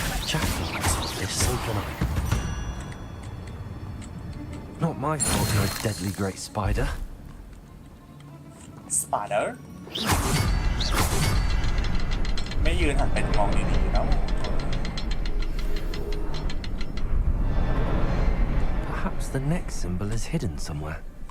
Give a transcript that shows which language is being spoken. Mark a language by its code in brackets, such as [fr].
[en] Jackal can solve this, so can I. Not my fault you're a deadly great spider. [th] Spider ไม่ยืนหันไปมองดีๆแล้ว [en] Perhaps the next symbol is hidden somewhere.